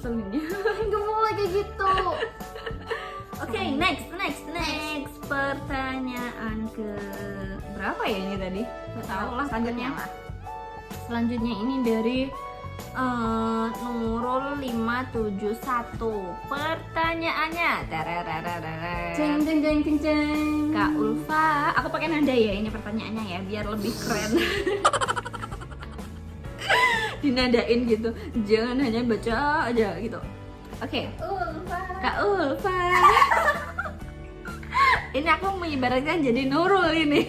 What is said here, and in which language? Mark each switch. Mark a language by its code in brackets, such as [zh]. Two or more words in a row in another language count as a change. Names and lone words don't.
[id] Nggak boleh kayak gitu. Oke, next. pertanyaan ke berapa ya ini tadi? Nggak Tahu tahu, lah selanjutnya lah. Selanjutnya ini dari Nurul 571. Pertanyaannya, tararararara. Jeng jeng jeng jeng jeng. Kak Ulfa, aku pakai nada ya ini pertanyaannya ya biar lebih keren. Dinadain gitu, jangan hanya baca aja gitu. Oke, Ulfa. Kak Ulfa. Ini aku mengibaratkan jadi Nurul ini.